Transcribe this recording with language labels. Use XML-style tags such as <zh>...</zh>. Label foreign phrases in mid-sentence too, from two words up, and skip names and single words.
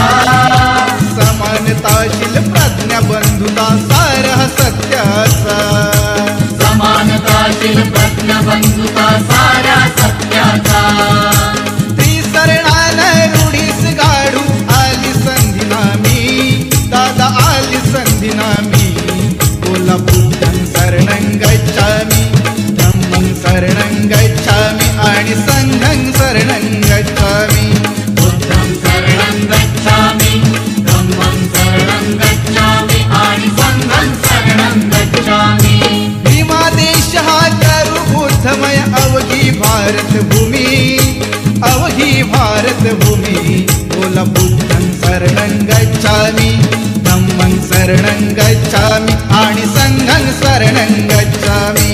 <mr>समानताशील प्रज्ञा बंधुता सार सत्याचा. समानताशील प्रज्ञबंधुता साऱ्या सत्याचा. त्रिसरणान रूढीस गाडू आली संधी नामी. दादा आली संधी नामी. बोला</mr> <pi>बुद्धं शरणं गच्छामि, धम्मं शरणं गच्छामि</pi> <mr>आणि</mr> <pi>संघं शरणं गच्छामि. बुद्धं शरणं गच्छामि, धम्मं शरणं गच्छामि आणि संघं शरणं गच्छामि.</pi> <mr>भीमा देश हा करू बुद्धमय अवघी भारत भूमी. अवघी भारत भूमी. बोला</mr> <pi>बुद्धं शरणं गच्छामि, धम्मं शरणं गच्छामि</pi> <mr>आणि</mr> <pi>संघं शरणं गच्छामि.</pi>